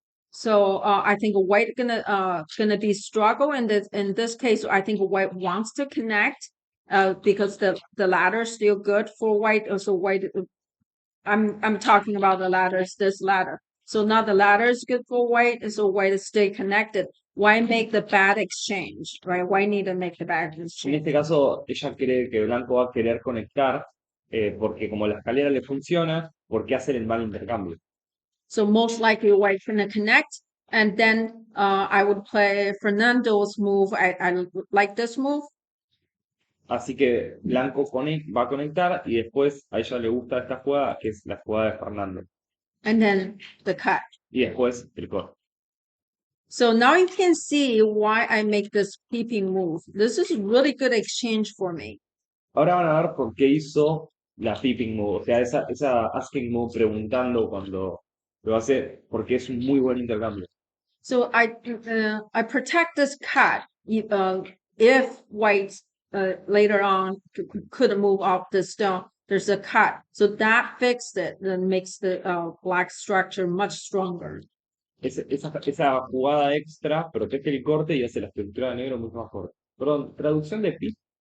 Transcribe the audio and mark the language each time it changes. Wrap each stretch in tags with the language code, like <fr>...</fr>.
<en>So I think white gonna be struggle in this case. I think white wants to connect because the ladder is still good for white. So white, I'm talking about the ladders. This ladder. So now the ladder is good for white, and so white is stay connected. Why make the bad exchange, right? Why need to make the bad exchange?</en> <es>En este caso, ella cree que blanco va a querer conectar porque como la escalera le funciona, ¿por qué hacer el mal intercambio?</es> <en>So most likely white gonna connect, and then I would play Fernando's move. I like this move.</en> <es>Así que blanco va a conectar y después a ella le gusta esta jugada, que es la jugada de Fernando.</es> <en>And then the cut.</en> <es>Y después el corte.</es> <en>So now you can see why I make this peeping move. This is really good exchange for me.</en> <es>Ahora van a ver por qué hizo la peeping move, o sea, esa asking move preguntando cuando lo hace, porque es un muy buen intercambio.</es> <en>So I protect this cut if white later on could move off the stone. there's a cut. So that fixed it and makes the black structure much stronger.</en> <es>Esa jugada extra protege el corte y hace la estructura de negro mucho más fuerte. Perdón, traducción de pip,</es>